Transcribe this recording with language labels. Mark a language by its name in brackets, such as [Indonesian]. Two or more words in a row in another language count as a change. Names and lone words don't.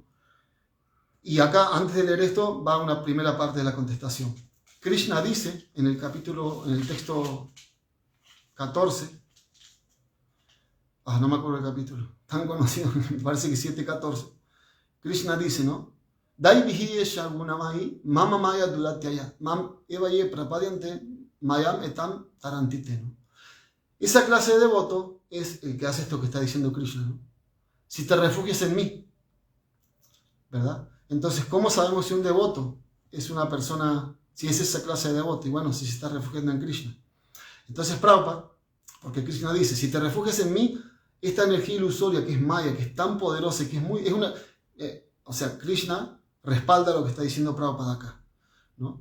[Spanish] Y acá, antes de leer esto, va una primera parte de la contestación. Krishna dice en el texto 14, no me acuerdo el capítulo, tan conocido, me parece que 7:14. Krishna dice, ¿no? [Sanskrit] दैवी ह्येषा गुणमयी मम माया दुरत्यया मामेव ये प्रपद्यन्ते मायामेतां तरन्ति ते, [Spanish] ¿no? Esa clase de devoto es el que hace esto que está diciendo Krishna, ¿no? Si te refugias en mí, ¿verdad? Entonces, ¿cómo sabemos si un devoto es una persona, si es esa clase de devoto? Y bueno, si se está refugiando en Krishna. Entonces, Prabhupada, porque Krishna dice, si te refugias en mí, esta energía ilusoria que es maya, que es tan poderosa, que o sea, Krishna respalda lo que está diciendo Prabhupada acá, ¿no?